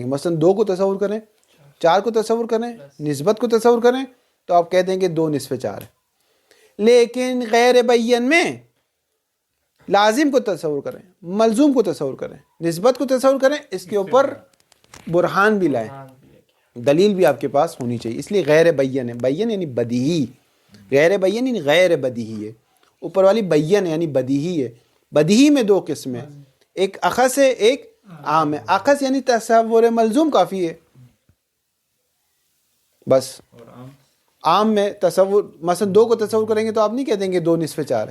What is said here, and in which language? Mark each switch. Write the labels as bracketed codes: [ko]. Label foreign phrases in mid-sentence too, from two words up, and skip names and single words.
[ur] مثلا 2 کو تصور کریں, 4 کو تصور کریں, نسبت کو تصور کریں تو آپ کہہ دیں کہ 2 نصف 4 ہے. لیکن غیر بین میں لازم کو تصور کریں, ملزوم کو تصور کریں, نسبت کو تصور کریں, اس کے اوپر برہان بھی لائیں, دلیل بھی آپ کے پاس ہونی چاہیے. اس لیے غیر بین ہے. بین یعنی بدیہی, غیر بین یعنی غیر بدیہی ہے. اوپر والی بین یعنی بدیہی ہے. بدیہی میں 2 قسمیں, ایک اخص ہے ایک عام ہے. اخص یعنی تصور ملزوم کافی ہے بس. عام میں تصور مثلا 2 کو تصور کریں گے تو آپ نہیں کہہ دیں گے 2 نصف 4 ہے.